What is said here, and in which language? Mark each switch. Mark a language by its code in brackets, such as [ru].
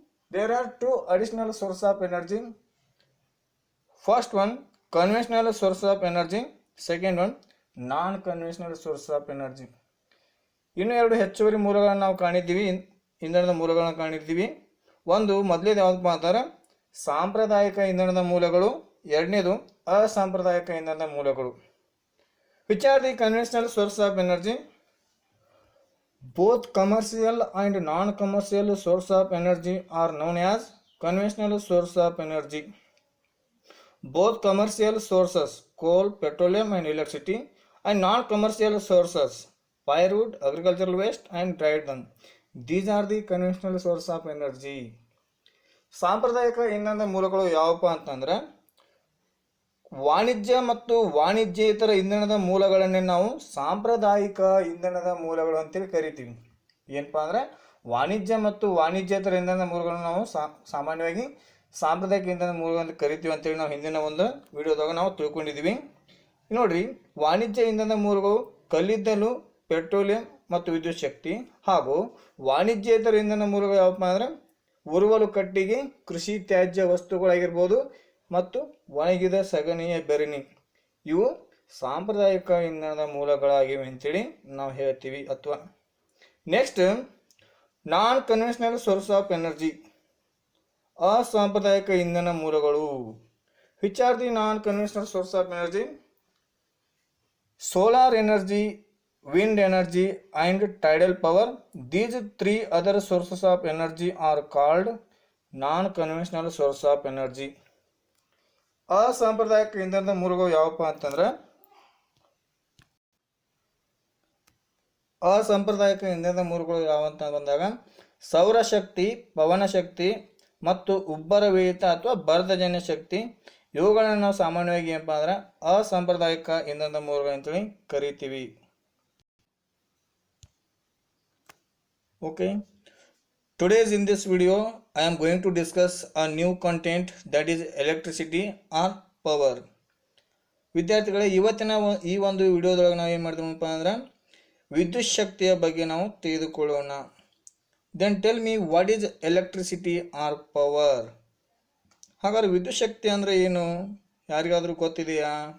[en] There are two additional sources of energy. First one conventional source of energy, second one non-conventional source of energy. [kn] ಇನ್ನು ಎರಡು ಹೆಚ್ಚುವರಿ ಮೂಲಗಳನ್ನು ನಾವು ಕಾಣಿದ್ದೀವಿ, ಇಂಧನದ ಮೂಲಗಳನ್ನು ಕಾಣಿದ್ದೀವಿ. ಒಂದು ಮೊದಲೇದು ಯಾವುದಪ್ಪ ಅಂತಾರೆ ಸಾಂಪ್ರದಾಯಿಕ ಇಂಧನದ ಮೂಲಗಳು, ಎರಡನೇದು ಅಸಾಂಪ್ರದಾಯಿಕ ಇಂಧನದ ಮೂಲಗಳು. [en] Which are the conventional source of energy? Both commercial and non-commercial source of energy are known as conventional source of energy. Both commercial sources, coal, petroleum and electricity, and non-commercial sources, firewood, agricultural waste and dried dung, these are the conventional source of energy. [kn] ಸಾಂಪ್ರದಾಯಿಕ ಇಂಧನದ ಮೂಲಗಳು ಯಾವಪ್ಪ ಅಂತಂದ್ರೆ ವಾಣಿಜ್ಯ ಮತ್ತು ವಾಣಿಜ್ಯೇತರ ಇಂಧನದ ಮೂಲಗಳನ್ನೇ ನಾವು ಸಾಂಪ್ರದಾಯಿಕ ಇಂಧನದ ಮೂಲಗಳು ಅಂತೇಳಿ ಕರಿತೀವಿ. ಏನಪ್ಪ ಅಂದರೆ ವಾಣಿಜ್ಯ ಮತ್ತು ವಾಣಿಜ್ಯೇತರ ಇಂಧನದ ಮೂಲಗಳನ್ನು ನಾವು ಸಾಮಾನ್ಯವಾಗಿ ಸಾಂಪ್ರದಾಯಿಕ ಇಂಧನದ ಮೂಲಗಳು ಅಂತ ಕರಿತೀವಿ ಅಂತೇಳಿ ನಾವು ಹಿಂದಿನ ಒಂದು ವಿಡಿಯೋದಾಗ ನಾವು ತಿಳ್ಕೊಂಡಿದ್ದೀವಿ. ನೋಡ್ರಿ, ವಾಣಿಜ್ಯ ಇಂಧನದ ಮೂಲಗಳು ಕಲ್ಲಿದ್ದಲು, ಪೆಟ್ರೋಲಿಯಂ ಮತ್ತು ವಿದ್ಯುತ್ ಶಕ್ತಿ, ಹಾಗೂ ವಾಣಿಜ್ಯೇತರ ಇಂಧನ ಮೂಲಗಳು ಯಾವಪ್ಪ ಅಂದರೆ ಉರುವಲು ಕಟ್ಟಿಗೆ, ಕೃಷಿ ತ್ಯಾಜ್ಯ ವಸ್ತುಗಳಾಗಿರ್ಬೋದು ಮತ್ತು ಒಣಗಿದ ಸಗಣಿಯ ಬೆರಣಿ. ಇವು ಸಾಂಪ್ರದಾಯಿಕ ಇಂಧನದ ಮೂಲಗಳಾಗಿವೆ ಅಂತೇಳಿ ನಾವು ಹೇಳ್ತೀವಿ. [en] ಅಥವಾ next, non conventional source of energy, [kn] ಅಸಾಂಪ್ರದಾಯಿಕ ಇಂಧನ ಮೂಲಗಳು. [en] Which are the non conventional source of energy? Solar energy, wind energy and tidal power. These three other sources of energy are called non-conventional source of energy. [kn] ಅಸಾಂಪ್ರದಾಯಿಕ ಇಂಧನದ ಮೂಲಗಳು ಯಾವಪ್ಪ ಅಂತಂದ್ರೆ ಅಸಾಂಪ್ರದಾಯಿಕ ಇಂಧನದ ಮೂಲಗಳು ಯಾವಂತ ಬಂದಾಗ ಸೌರಶಕ್ತಿ, ಪವನ ಶಕ್ತಿ ಮತ್ತು ಉಬ್ಬರವಿಳಿತ ಅಥವಾ ಬರದಜನ್ಯ ಶಕ್ತಿ, ಇವುಗಳನ್ನು ನಾವು ಸಾಮಾನ್ಯವಾಗಿ ಏನಪ್ಪ ಅಂದ್ರೆ ಅಸಾಂಪ್ರದಾಯಿಕ ಇಂಧನದ ಮೂಲಗಳು ಅಂತೇಳಿ ಕರಿತೀವಿ. [en] Okay, today's in this video I am going to discuss a new content, that is electricity or power. [kn] ವಿದ್ಯಾರ್ಥಿಗಳೇ, ಇವತ್ತಿನ ಈ ಒಂದು ವಿಡಿಯೋದೊಳಗೆ ನಾವು ಏನು ಮಾಡ್ತೀವಪ್ಪ ಅಂದ್ರೆ ವಿದ್ಯುತ್ ಶಕ್ತಿಯ ಬಗ್ಗೆ ನಾವು ತಿಳಿದುಕೊಳ್ಳೋಣ. [en] Then tell me what is electricity or power. [kn] ಹಾಗಾದ್ರೆ ವಿದ್ಯುತ್ ಶಕ್ತಿ ಅಂದರೆ ಏನು, ಯಾರಿಗಾದರೂ ಗೊತ್ತಿದೆಯಾ?